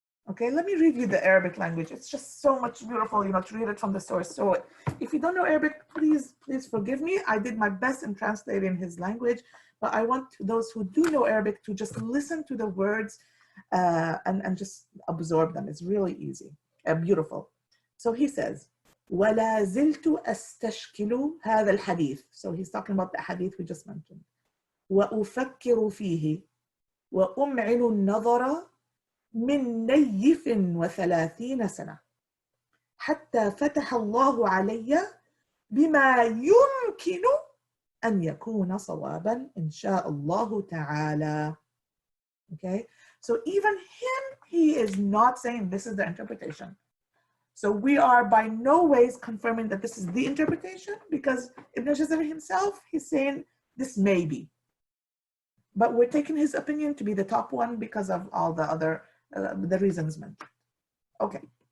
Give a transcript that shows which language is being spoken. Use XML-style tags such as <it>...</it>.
<en>Okay, let me read you the Arabic language. It's just so much beautiful, to read it from the source. So if you don't know Arabic, please forgive me. I did my best in translating his language, but I want those who do know Arabic to just listen to the words and just absorb them. It's really easy, beautiful. So he says,</en> <ar>وَلَا زِلْتُ أَسْتَشْكِلُ هَذَا الْحَدِيث.</ar> <en>So he's talking about the hadith we just mentioned.</en> <ar>وَأُفَكِّرُ فِيهِ وَأُمْعِنُ النَّظَرَ من نيف 30 سنة حتى فتح الله علي بما يمكن أن يكون صوابا إن شاء الله تعالى.</ar> <en>Okay, so even he is not saying this is the interpretation. So we are by no ways confirming that this is the interpretation, because Ibn Jazari himself, he's saying this may be. But we're taking his opinion to be the top one because of all the other the reasons mentioned. Okay.</en>